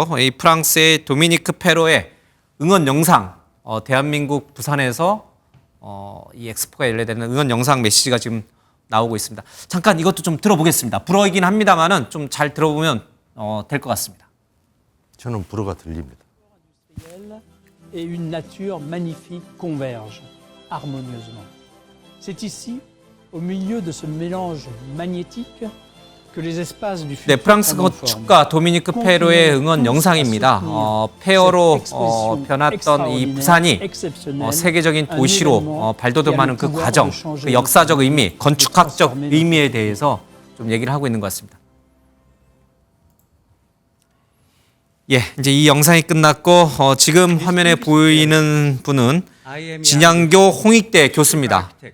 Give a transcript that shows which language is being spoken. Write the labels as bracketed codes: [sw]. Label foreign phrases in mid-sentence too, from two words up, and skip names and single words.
[ko] 이 프랑스의 도미니크 페로의 응원 영상, 대한민국 부산에서 이 엑스포가 열려되는 응원 영상 메시지가 지금 나오고 있습니다. 잠깐 이것도 좀 들어보겠습니다. 불어이긴 합니다만은 좀 잘 들어보면 될 것 같습니다. 저는 불어가 들립니다. [fr] Et une nature magnifique convergent harmonieusement. C'est ici, au milieu de ce mélange magnétique, que les espaces du [ko] 네, [fr] futur [ko] 프랑스 건축가 도미니크 페로의 응원 영상입니다. 폐허로 변했던 이 부산이 세계적인 도시로 발돋움하는 그 과정, 그 역사적 의미, 건축학적 의미에 대해서 좀 얘기를 하고 있는 것 같습니다. 예, 이제 이 영상이 끝났고 지금 화면에 보이는 분은 진양교 홍익대 교수입니다.